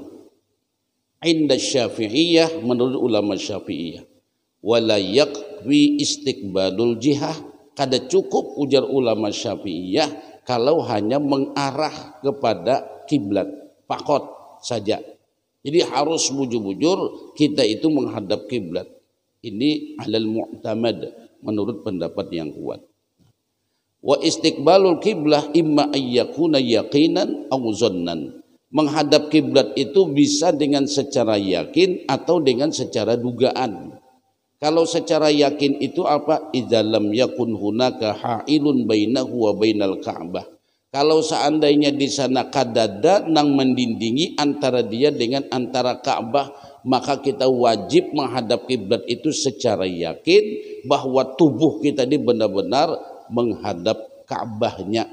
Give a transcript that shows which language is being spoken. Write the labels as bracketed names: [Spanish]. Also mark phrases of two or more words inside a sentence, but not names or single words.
[Indonesian] Inda Syafi'iyah, menurut ulama Syafi'iyah, [Arabic] wala yakwi istiqbalul jihah, [Indonesian] kada cukup ujar ulama Syafi'iyah kalau hanya mengarah kepada kiblat pakot saja. Jadi harus bujur-bujur kita itu menghadap kiblat. [Arabic] Ini alal mu'tamad, [Indonesian] menurut pendapat yang kuat. [Arabic] Wa istiqbalul kiblah imma ayyakuna yaqinan aw zannan. [Indonesian] Menghadap kiblat itu bisa dengan secara yakin atau dengan secara dugaan. Kalau secara yakin itu apa? [Arabic] Idza lam yakun hunaka ha'ilun bainahu wa bainal Ka'bah. [Indonesian] Kalau seandainya di sana kadada nang mendindingi antara dia dengan antara Ka'bah, maka kita wajib menghadap kiblat itu secara yakin bahwa tubuh kita ini benar-benar menghadap Ka'bahnya.